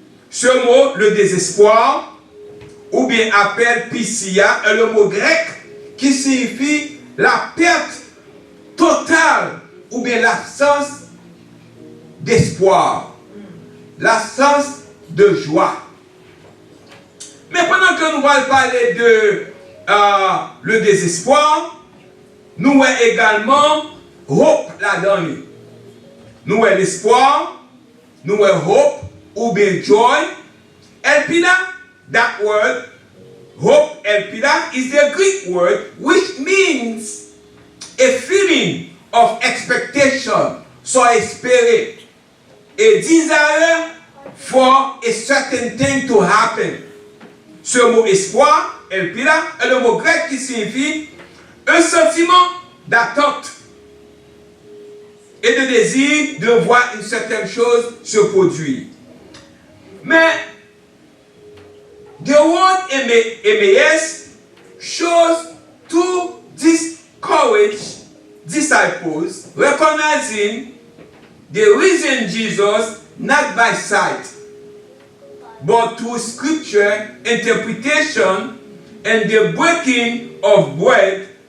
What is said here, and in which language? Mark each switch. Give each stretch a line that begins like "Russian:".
French: Ce mot, le désespoir, ou bien appel Piscia, est le mot grec qui signifie la perte totale ou bien l'absence d'espoir, l'absence de joie. Mais pendant que nous allons parler de le désespoir, nous avons également hope là-dedans. Nous avons l'espoir, nous avons hope ou bien joy.
English: Elpida, that word, hope, elpida, is the Greek word which means a feeling of expectation, so espérer, a desire for a certain thing to happen.
French: Ce mot espoir, elpida, est le mot grec qui signifie un sentiment d'attente et de désir de voir une certaine chose se produire.
English: Mais the word Emmaus shows 2 discouraged disciples recognizing the risen Jesus not by sight, but through scripture interpretation and the breaking of bread.